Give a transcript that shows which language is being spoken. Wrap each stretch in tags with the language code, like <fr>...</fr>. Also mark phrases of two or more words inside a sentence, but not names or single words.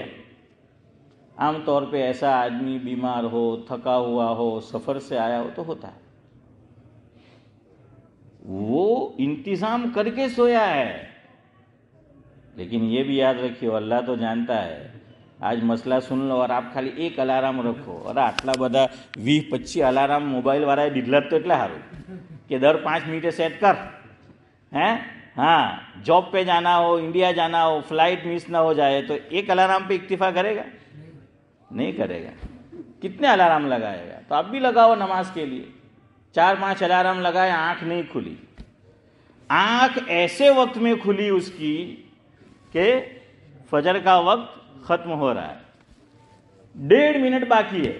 <ur>عام طور پہ ایسا آدمی بیمار ہو، تھکا ہوا ہو، سفر سے آیا ہو تو ہوتا ہے، وہ انتظام کر کے سویا ہے. لیکن یہ بھی یاد رکھیو، اللہ تو جانتا ہے. آج مسئلہ سن لو اور آپ خالی ایک الارم رکھو،</ur> <gu>اور આટલા બધા 20-25 અલાર્મ મોબાઈલ વાળાએ દીધલા તો એટલે સારું کہ દર 5 મિનિટે સેટ કર.</gu> <ur>ہیں ہاں جاب پہ جانا ہو، انڈیا جانا ہو، فلائٹ مس نہ ہو جائے تو ایک الارم پہ اکتفا کرے گا؟ نہیں کرے گا. کتنے الارم لگائے گا؟ تو آپ بھی لگاؤ نماز کے لیے. 4-5 الارم لگائے، آنکھ نہیں کھلی. آنکھ ایسے وقت میں کھلی اس کی کہ فجر کا وقت ختم ہو رہا ہے، 1.5 منٹ باقی ہے.</ur>